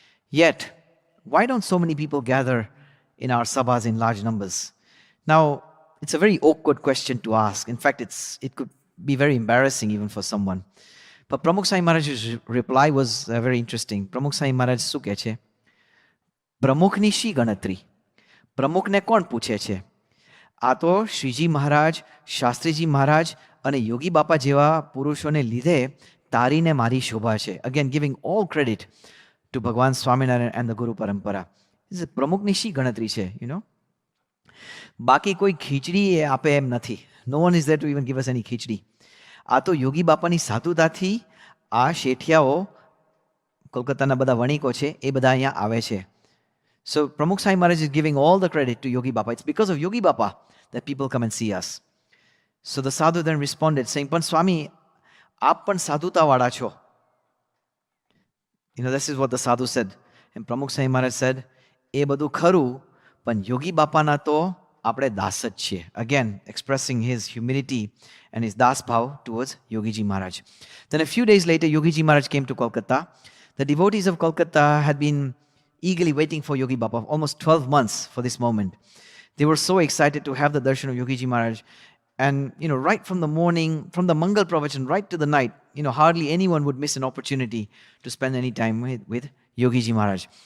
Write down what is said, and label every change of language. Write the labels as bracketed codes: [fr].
[en] Yet, why don't so many people gather in our sabhas in large numbers? Now, it's a very awkward question to ask. In fact, it could be very embarrassing even for someone. But Pramukh Swami Maharaj's reply was very interesting. Pramukh Swami Maharaj [gu] શું કહે છે? પ્રમુખની શી ગણતરી? પ્રમુખને કોણ પૂછે છે? આ તો શ્રીજી મહારાજ, શાસ્ત્રીજી મહારાજ અને યોગી બાપા જેવા પુરુષોને લીધે તારીને મારી શોભા છે. [en] Again, giving all credit to Bhagwan Swaminarayan and the Guru Parampara. [gu] પ્રમુખની શી ગણતરી છે, બાકી કોઈ ખીચડી એ આપે એમ નથી. [en] No one is there to even give us any khichdi. [gu] આ તો યોગી બાપાની સાધુતાથી આ શેઠિયાઓ, કોલકાતાના બધા વણિકો છે, એ બધા અહીંયા આવે છે. [en] So Pramukh Swami Maharaj is giving all the credit to Yogi Bapa. It's because of Yogi Bapa that people come and see us. So the sadhu then responded saying, [gu] Pan Swami, aap pan sadhuta vada cho. [en] This is what the sadhu said. And Pramukh Swami Maharaj said, [gu] એ બધું ખરું, પણ યોગી બાપાના તો આપણે દાસ જ છીએ. [en] Again, expressing his humility and his das bhav towards Yogiji Maharaj. Then a few days later, Yogiji Maharaj came to Kolkata. The devotees of Kolkata had been eagerly waiting for Yogi Baba, almost 12 months for this moment. They were so excited to have the darshan of Yogiji Maharaj. And, right from the morning, from the Mangal Pravachan, right to the night, hardly anyone would miss an opportunity to spend any time with Yogiji Maharaj.